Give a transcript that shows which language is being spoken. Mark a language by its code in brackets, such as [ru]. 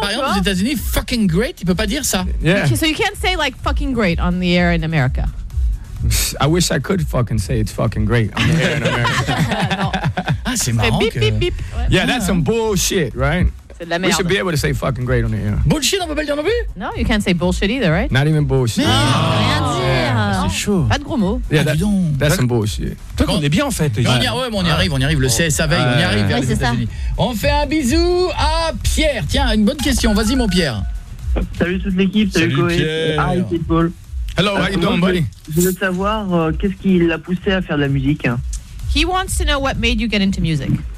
[fr] Par exemple, aux États-Unis, [en] fucking great, [fr] il peut pas dire ça. [en] Yeah. So you can't say like fucking great on the air in America. I wish I could fucking say it's fucking great on the air in America. [fr] Ah, c'est marrant. Beep, beep, beep. [en] Yeah, that's some bullshit, right? We should be able to say fucking great on the air. [fr] Bullshit, on peut pas le dire non plus? [en] No, you can't say bullshit either, right? Not even bullshit. [fr] C'est chaud. Pas de gros mots. [en] Yeah, that's some bullshit. [fr] Toi, on est bien en fait. Ouais. On y arrive. Le CSA veille, on y arrive. Ouais, c'est ça. On fait un bisou à Pierre. Tiens, une bonne question. Vas-y, mon Pierre. Salut toute l'équipe. Salut Koé. Hi, Pitbull. [en] Hello, how you doing, buddy? [fr] Je veux savoir qu'est-ce qui l'a poussé à faire de la musique. [en] He wants to know what made you get into music.